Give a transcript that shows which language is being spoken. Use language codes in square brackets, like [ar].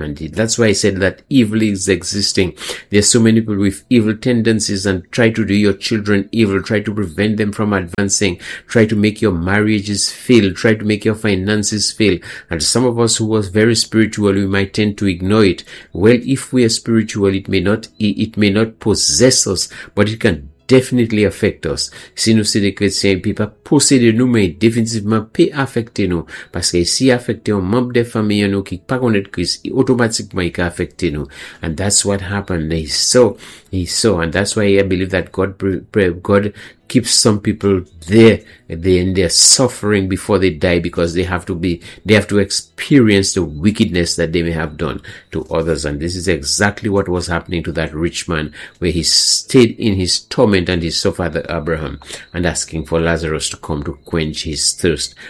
[en] And that's why I said that evil is existing. There are so many people with evil tendencies and try to do your children evil, try to prevent them from advancing, try to make your marriages fail, try to make your finances fail. And some of us who was very spiritual, we might tend to ignore it. Well, if we are spiritual, it may not possess us, but it can definitely affect us. [fr] Si nous sommes des chrétiens, il peut pas posséder nous, mais définitivement peut affecter nous. Parce que si affecter un membre de famille nous qui pas connaît Christ, automatiquement il peut affecter nous. [en] And that's what happened. He saw, and that's why I believe that God keeps some people there, they're in their suffering before they die, because they have to experience the wickedness that they may have done to others. And this is exactly what was happening to that rich man, where he stayed in his torment and his father Abraham, and asking for Lazarus to come to quench his thirst.